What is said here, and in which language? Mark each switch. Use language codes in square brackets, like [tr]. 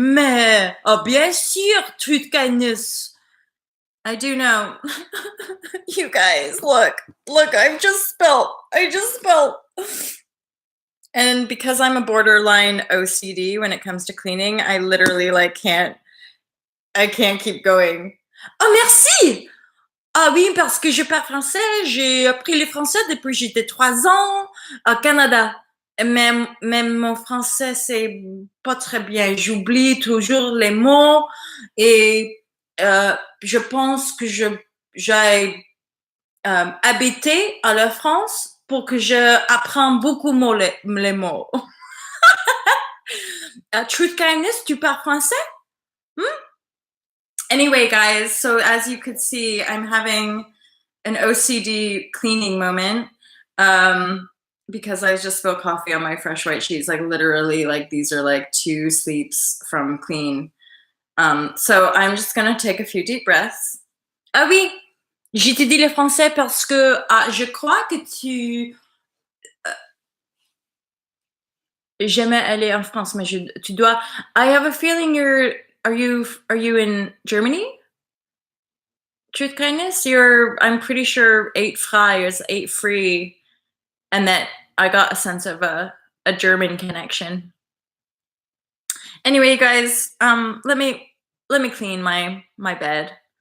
[fr] Mais oh, bien sûr, [en] truth, kindness. I do know. You guys, look, I just spilled. And because I'm a borderline OCD when it comes to cleaning, I literally like I can't keep going. [fr] Oh, merci! Ah oui, parce que je parle français. J'ai appris le français depuis que j'étais 3 ans au Canada. Même mon français, c'est pas très bien. J'oublie toujours les mots et je pense que j'ai habité à la France pour que je apprends beaucoup les mots. Truth, kindness, tu parles français? [en] Anyway, guys, so as you could see, I'm having an OCD cleaning moment, because I just spilled coffee on my fresh white sheets. Like literally, like these are like 2 sleeps from clean. So I'm just gonna take a few deep breaths. [fr] Ah oui, j'ai t'ai dit le français parce que je crois que tu jamais aller en France, mais tu dois. [en] I have a feeling are you in Germany? Truth, kindness. I'm pretty sure 8 frei is 8 free, and that I got a sense of a German connection. Anyway, you guys, let me clean my bed.